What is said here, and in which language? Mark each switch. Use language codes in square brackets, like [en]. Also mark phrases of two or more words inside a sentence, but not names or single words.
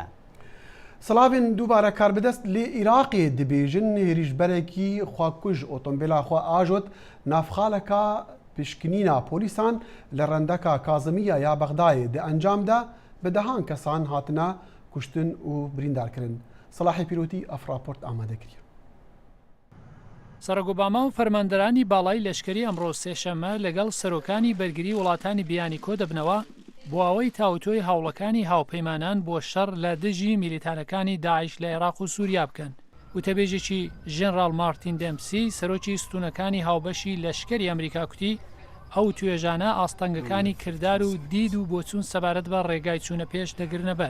[ku] Silavên dubare karbidest lê Iraqê dibêjin hêrîjberekî xwekuj otomobîla xwe ajot navxaleka pişkinîna polîsan li rendeka Kazimiya ya Bexdayê di encam de bi dehan kesan hatine kuştin û birîndarkirin. Salahê Pîrotî ev raport amade kiriye. [ckb] سەرۆک ئۆباما و فەرماندەرانی باڵای لەشکری ئەمڕۆ سێشەممە لەگەڵ سەرۆکانی بەرگری وڵاتانی بیانی کۆ دەبنەوە بۆ ئەوەی تاوتۆی هاوڵەکانی هاوپەیمانان بۆ شەڕ لە دژی میلیتانەکانی داعش لە عێراق و سووریا بکەن. وتەبێژێکی ژێنرال مارتین دێمسی سەرۆکی ستونەکانی هاوبەشی لەشکری ئەمریکا کوتی ئەو توێژانە ئاستەنگەکانی کردار و دید و بۆچوون سەبارەت بە ڕێگای چوونە پێش دەگرنە بەر.